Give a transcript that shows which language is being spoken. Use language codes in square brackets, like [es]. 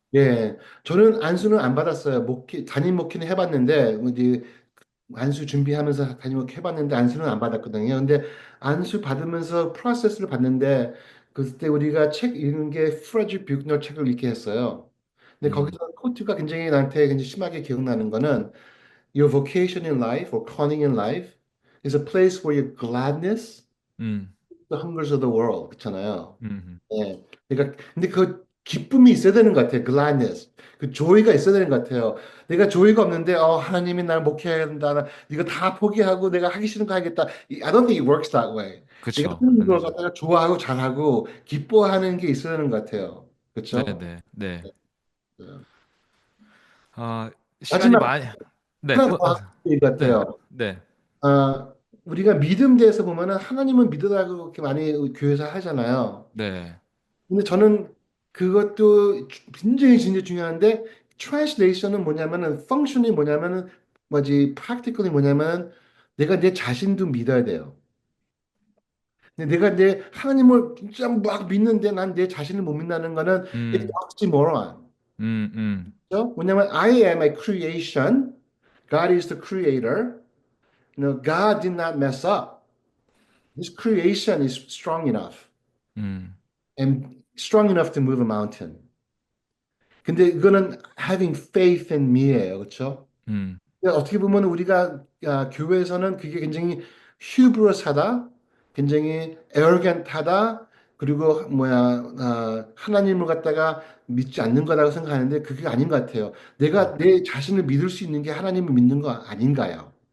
[ko] 예. 저는 안수는 안 받았어요. 담임 목회는 해봤는데 이제 안수 준비하면서 담임목 해봤는데 안수는 안 받았거든요. 근데 안수 받으면서 프로세스를 봤는데 그때 우리가 책 읽는 게 프레드 뷰크너 책을 읽게 했어요. 근데 음. 거기서 코트가 굉장히 나한테 굉장히 심하게 기억나는 거는 [en] Your vocation in life or calling in life is a place where your gladness, 음. the hungers of the world [ko] 그렇잖아요. 음. 예. 그러니까 근데 그 기쁨이 있어야 되는 것 같아요. [en] gladness. [ko] 그 조이가 있어야 되는 것 같아요. 내가 조이가 없는데 하나님이 나를 목회해야 된다. 이거 다 포기하고 내가 하기 싫은 거 하겠다. [en] I don't think it works that way. [ko] 내가 그쵸. 하는 안 걸 되죠. 갖다가 좋아하고 잘하고 기뻐하는 게 있어야 되는 것 같아요. 네, 그렇죠? 네, 네. 아, 시간이 마지막 많이 네, 하나 더 하는 것 네, 같아요. 네, 우리가 믿음 대해서 보면은 하나님은 믿으라고 그렇게 많이 교회에서 하잖아요. 네. 근데 저는 그것도 굉장히 진짜 중요한데 translation은 뭐냐면은 function이 뭐냐면은 practically 뭐냐면 내가 내 자신도 믿어야 돼요. 근데 내가 내 하나님을 진짜 막 믿는데 난 내 자신을 못 믿는다는 거는 it's 음. [en] oxymoron. 음. [ko] 그렇죠? 뭐냐면 [en] I am a creation. God is the creator. God did not mess up. This creation is strong enough 음, and strong enough to move a mountain. [ko] 근데 이거는 [en] having faith in me예요. [ko] 그렇죠? 음, 어떻게 보면 우리가 교회에서는 그게 굉장히 hubris하다, 굉장히 arrogant하다, 그리고 하나님을 갖다가 믿지 않는 거라고 생각하는데 그게 아닌 것 같아요. 내가 내 자신을 믿을 수 있는 게 하나님을 믿는 거 아닌가요?